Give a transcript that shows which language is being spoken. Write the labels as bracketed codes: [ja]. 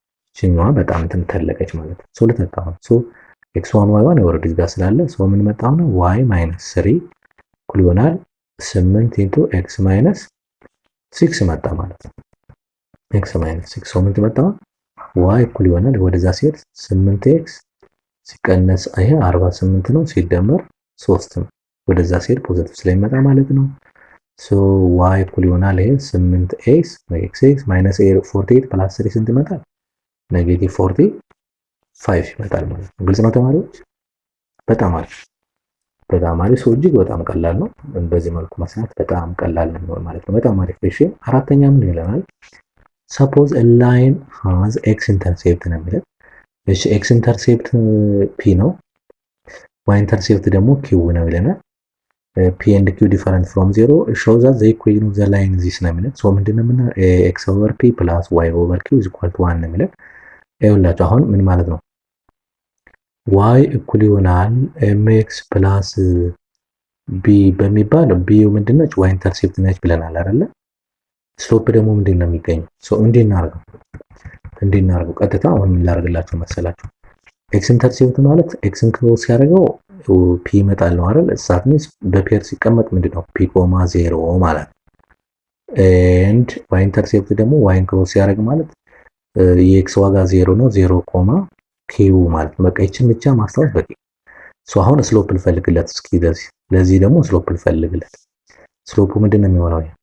[am] እቺኛዋ በጣም እንትን ተለቀች ማለት ነው። ሶ ልተካው ሶ x1 y1 ኦልሬዲ እዚህ ጋር ስላለ ሶ ምን መጣው ነው y ማይነስ 3 እኩል ይሆናል 8 ኢንቱ x ማይነስ 6 መጣ ማለት ነው። x ማይነስ 6 ሶ ምን መጣ y እኩል ይሆናል ወደዛ ሲሄድ 8x ሲቀነስ ይሄ 48 ነው ሲደመር 3 ነው። ወደዛ ሲሄድ ፖዚቲቭ ስለሚመጣ ማለት ነው። ሶ y እኩል ይሆናል ይሄ 8x x ማይነስ 48 ፕላስ 3 ስንት ይመጣል? ኔጌቲቭ 45 ይመጣል ማለት ነው። ግልጽ ነው ተማሪዎች? በጣም አሪፍ በጣም አሪፍ። ሶ እጅግ በጣም ቀላል ነው። በዚህ መልኩ መስራት በጣም ቀላል ነው ማለት ነው። በጣም አሪፍ። እሺ አራተኛ ምን ይለናል? [en] suppose a line has x intercept [am] ነው የሚለው። እሺ [en] x intercept p ነው፣ y intercept ደግሞ q [am] ነው ይለናል። [en] p and q different from 0 shows that the equation of the line is this [am] ነው የሚለው። ሶ ምንድነው ምን [en] x over p plus y over q is equal to 1 [am] ነው የሚለው። ይኸውላችሁ አሁን ምን ማለት ነው? y እኩል ይሆናል mx plus b በሚባል b ምንድነች? y intercept ነች ብለናል አይደለ? ስሎፕ ደግሞ ምንድነው የሚገኘው? ሶ እንዲናርገው ቀጥታ አሁን ምን ላደርግላችሁ መሰላችሁ? x ኢንተርሴፕት ማለት x ን ክሮስ ያደርገው p ይመጣል ነው አይደል? እሳት ሚንስ በፔር ሲቀመጥ ምንድነው p ኮማ 0 ማለት ነው። ኤንድ y ኢንተርሴፕት ደግሞ y ን ክሮስ ያደርግ ማለት የx ዋጋ 0 ነው 0 ኮማ q ማለት ነው። በቃ ይችን ብቻ ማስታወስ በቂ። ሶ አሁን ስሎፕ ልፈልግለት እስኪ ለዚህ ደግሞ ስሎፕ ልፈልግለት። ስሎፑ ምንድነው የሚሆነው?